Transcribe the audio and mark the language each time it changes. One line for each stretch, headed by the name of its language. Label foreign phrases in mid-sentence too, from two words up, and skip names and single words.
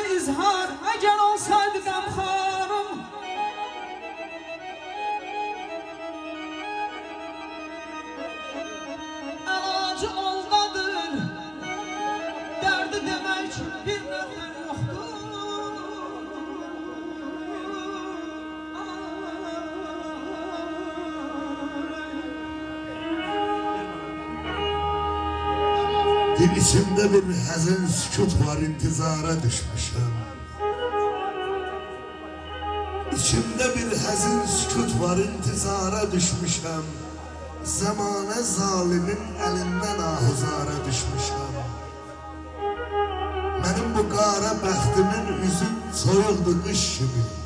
Turkish: izhar eğer olsaydı gamxarım. Elacı oldadır, derdi demek bir nefer yoktur.
Azerbaijani: İçimde bir həzin sükut var, intizara düşmüşəm. İçimde bir həzin sükut var, intizara düşmüşəm. Zamanə zalimin əlindən ahuzara düşmüşəm. Mənim bu qara bəxtimin üzü soyuqdu qış kimi.